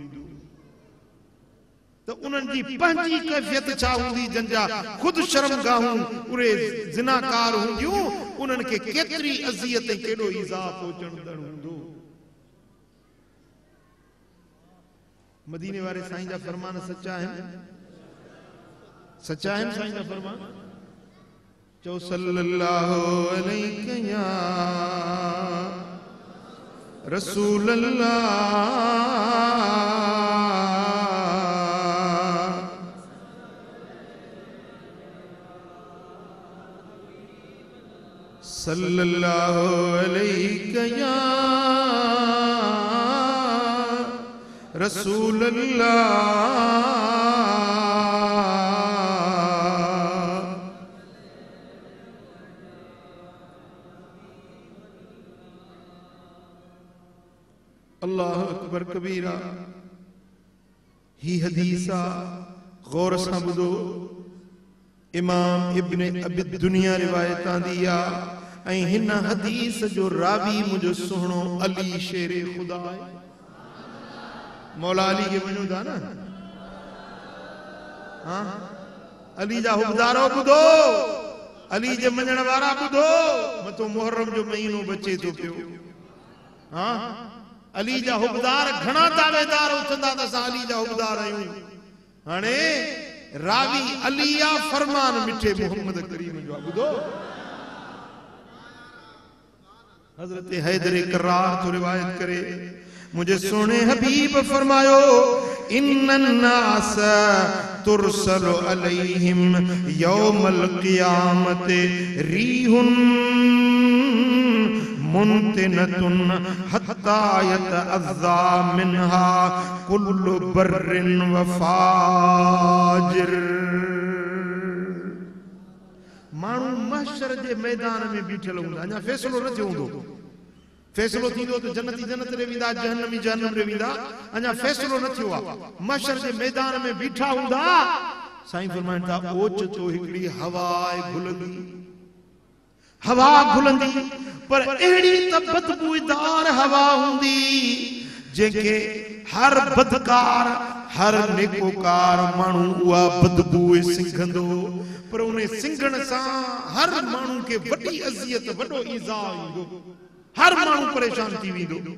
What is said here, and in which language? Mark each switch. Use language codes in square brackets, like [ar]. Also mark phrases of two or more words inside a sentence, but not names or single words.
[sd] तो उन्हनि जी पंहिंजी कैफियत छा हूंदी जंहिंजा खुद शर्मगाहूं उरे ज़िनाकार हूंदियूं उन्हनि खे केतिरी अज़ियत ऐं केॾो ईज़ा पहुचंदड़ हूंदो मदीने वारे साईं जा फरमान सच्चा आहिनि साईं जा फरमान चओ [ar] صلى الله عليه يا رسول الله صلى الله عليه يا رسول الله الله أكبر كبيرا [sd] ही हदीसा गौर सां ॿुधो इमाम इब्न अबी दुनिया रिवायत आंदी आहे ऐं हिन हदीस जो रावी मुझो सुहिणो अली शेर खुदा है मौला अली के वञो था न हाँ अली जा हुबदारो ॿुधो अली जे मञण वारा ॿुधो मथो मुहर्रम जो महीनो बचे थो पियो हाँ अली जा हुबदार घणा दावेदार उथंदा त असां अली जा हुबदार आहियूं हाणे रावी अलिया फरमान मिठे मोहम्मद करीम जो ॿुधो हजरत हैदर करार तो रिवायत करे मुझे सोने हबीब फरमायो [ar] إن الناس ترسل عليهم يوم القيامة ريح منتنة حتى يتأذى منها كل بر و فاجر. [sd] माण्हू महशर जे मैदान में बीठल हूंदा, अञा फ़ैसिलो न थियो हूंदो। फ़ैसिलो थींदो त जन्नती जन्नत ॾे वेंदा, जहन्नमी जहन्नम ॾे वेंदा, अञा फ़ैसिलो न थियो आहे। महशर जे मैदान में बीठा हूंदा, साईं फरमाइनि था ओचितो हिकिड़ी हवा घुलंदी, हवा घुलंदी, पर अहिड़ी त बदबूदार हवा हूंदी जंहिंखे हर बदकार हर नेकोकार माण्हू उहा बदबू सिंघंदो, पर उन सिंघण सां हर माण्हू खे वॾी अज़ियत वॾो ईज़ा ईंदो, हर माण्हू परेशान थी वेंदो।